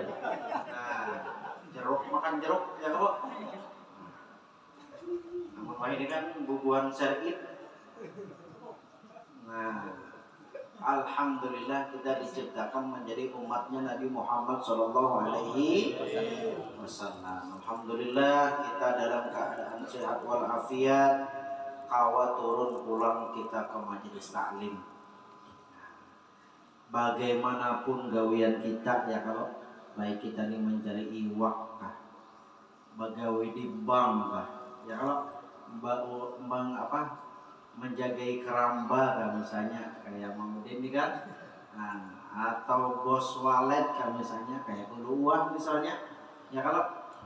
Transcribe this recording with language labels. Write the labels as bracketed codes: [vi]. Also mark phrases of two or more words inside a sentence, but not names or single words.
[id] Nah, jeruk makan jeruk ya kalau. Namun ini kan bubuhan syar'i. Nah, alhamdulillah kita diciptakan menjadi umatnya Nabi Muhammad [ar] صلى الله عليه وسلم. [id] Alhamdulillah kita dalam keadaan sehat walafiat, kawa turun pulang kita ke majelis taklim. [bjn] Bagaimanapun gawian kita ya, kalau baik kita ini mencari iwak kah, bagawi di bank kah, ya kalau menjagai keramba kan misalnya kayak Mang Udin ini kan, nah, atau bos walet kan misalnya kayak Uluwah misalnya, ya kalau